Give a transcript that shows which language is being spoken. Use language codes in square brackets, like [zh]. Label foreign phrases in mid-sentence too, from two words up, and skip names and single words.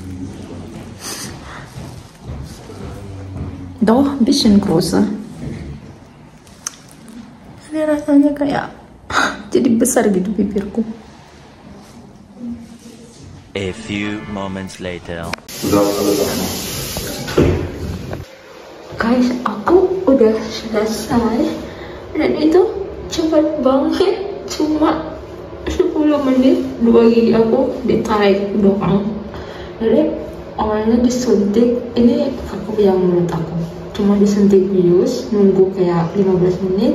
[de] Doch, ein bisschen größer. [id] Ini rasanya kayak jadi besar gitu bibirku. [en] A few moments later. Guys, [id] aku udah selesai dan itu cepat banget, cuma 10 menit 2 gigi aku ditarik doang. Jadi awalnya disuntik, ini aku yang menurut aku cuma disuntik bius, nunggu kayak 15 menit.